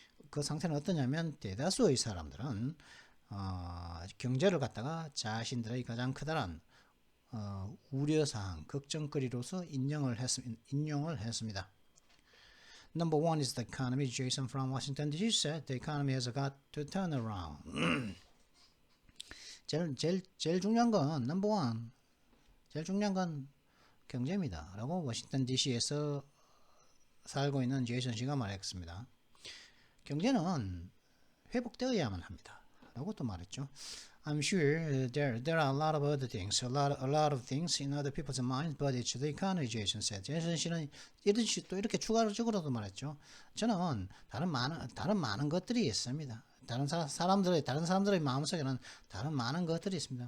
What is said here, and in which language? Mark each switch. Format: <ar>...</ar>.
<ko>그 상태는 어떠냐면 대다수의 사람들은 경제를 갖다가 자신들의 가장 커다란 우려사항, 걱정거리로서 인용을 했습니다.</ko> <en>Number one is the economy. Jason from Washington D.C. said the economy has got to turn around.</en> <ko>제일 중요한 건</ko> <en>number one.</en> <ko>제일 중요한 건 경제입니다. 라고 워싱턴 DC에서 살고 있는 제이슨 씨가 말했습니다. 경제는 회복되어야만 합니다. 라고 또 말했죠.</ko> <en>I'm sure there are a lot of other things, a lot of things in other people's minds, but it's the economy, Jason said.</en> <ko>제이슨 씨는 또 이렇게 추가적으로도 말했죠. 저는 다른 많은 것들이 있습니다. 다른 사람들의 마음속에는 다른 많은 것들이 있습니다.</ko>